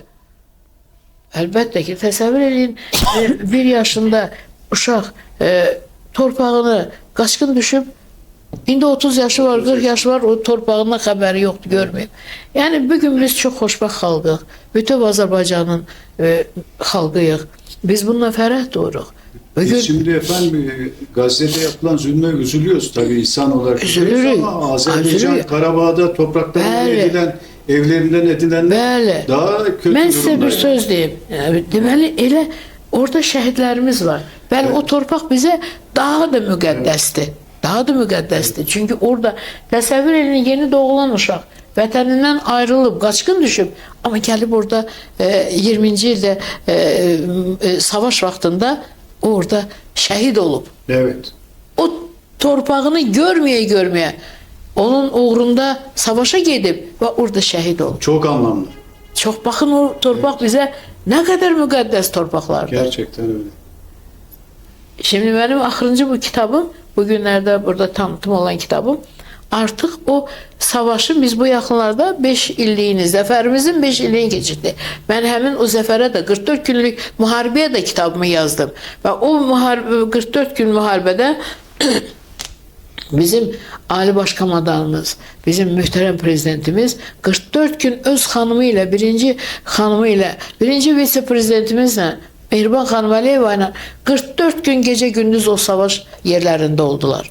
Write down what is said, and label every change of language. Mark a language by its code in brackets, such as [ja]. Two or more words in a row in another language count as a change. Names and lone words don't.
[az] Əlbəttə ki, təsəvvür eləyin, 1 yaşında uşaq torpağını qaçqın düşüb, indi 30 yaşı var, 40 yaşı var, o torpağından xəbəri yoxdur, görməyib. Yəni, bugün biz çox xoşbəxt xalqıq, bütöv Azərbaycanın xalqıyıq. Biz bununla fərəh duyuruq. [tr] Biz şimdi efendim Gazze'de yapılan zulme üzülüyoruz tabii insan olarak. [az] Üzülürük. [tr] Ama Azerbaycan, [az] Üzülürük. [tr] Karabağ'da topraklarından [az] Bəli. [tr] edilen, evlerinden edilenler [az] Bəli. [tr] daha kötü [az] Mən sizə [tr] durumda. [az] bir söz deyim. Deməli, elə orada şəhidlərimiz var. Bəli, o torpaq bizə daha da müqəddəsdir. Daha da müqəddəsdir. Çünki orada təsəvvür edin, yeni doğulan uşaq vətənindən ayrılıb, qaçqın düşüb, amma gəlib orada 20-ci ildə savaş vaxtında orada şəhid olub. [tr] Evet. [az] O torpağını görməyə onun uğrunda savaşa gedib və orada şəhid olub. [tr] Çok anlamlı. [az] Çox baxın, o torpaq bizə nə qədər müqəddəs torpaqlardır. [tr] Gerçekten öyle. Şimdi benim [az] axırıncı bu kitabım, bu günlərdə burada tanıtım olan kitabım, artıq o savaşın biz bu yaxınlarda 5 illiyini, zəfərimizin 5 illiyini keçirdi. Mən həmin o zəfərə də 44 günlük müharibəyə də kitabımı yazdım. Və o 44 gün müharibədə bizim Ali Başkomandanımız, bizim möhtərəm prezidentimiz 44 gün öz xanımı ilə, birinci vitse-prezidentimizlə, Mehriban xanım Əliyeva ilə 44 gün gecə gündüz o savaş yerlərində oldular.